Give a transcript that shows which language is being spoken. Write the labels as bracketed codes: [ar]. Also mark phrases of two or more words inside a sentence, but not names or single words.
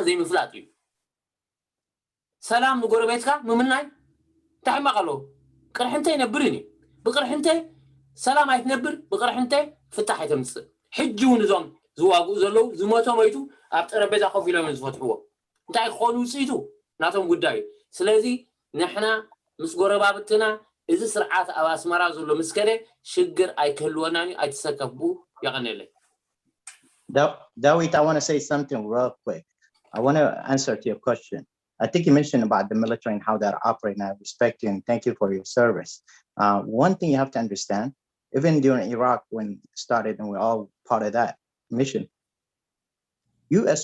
[ti] ዘይምፍላጥ እዩ ሰላም ንጎረቤትካ ምምናይ እንታይ ሕማቕ ኣለዎ ቅርሕንተይ ይነብርን እዩ ብቅርሕንተይ ሰላም ኣይትነብር ብቅርሕንተይ ፍታሕ ኣይተምፅእ ሕጂ እውን እዞም ዝዋግኡ ዘለዉ ዝሞቶ ሞይቱ ኣብ ጠረጴዛ ኮፍ ኢሎም ዝፈትሕዎ እንታይ ክኾኑ ውፅኢቱ ናቶም ጉዳይ እዩ ስለዚ ንሕና ምስ ጎረባብትና እዚ ስርዓት ኣብ ኣስመራ ዘሎ ምስከደ ሽግር ኣይክህልወናን እዩ ኣይትሰከፍቡ ይቐኒለይ [en] Dawit, I want to say something real quick. I want to answer to your question. I think you mentioned about the military and how they're operating. I respect you and thank you for your service. One thing you have to understand, even during Iraq when it started and we're all part of that mission, U.S.